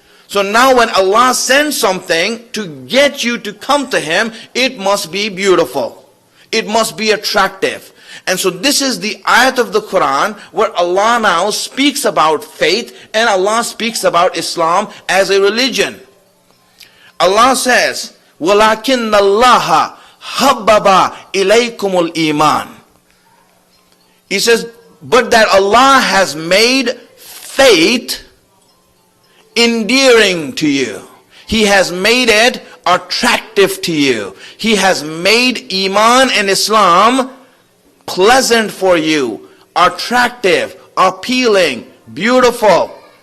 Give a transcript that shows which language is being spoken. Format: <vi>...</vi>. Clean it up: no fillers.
<en>So now when Allah sends something to get you to come to Him, it must be beautiful. It must be attractive. And so this is the ayat of the Quran where Allah now speaks about faith and Allah speaks about Islam as a religion. Allah says,</en> <ar>وَلَكِنَّ اللَّهَ حَبَّبَ إِلَيْكُمُ الْإِيمَانِ.</ar> <en>He says, but that Allah has made faith endearing to you. He has made it attractive to you. He has made Iman and Islam pleasant for you, attractive, appealing, beautiful.</en>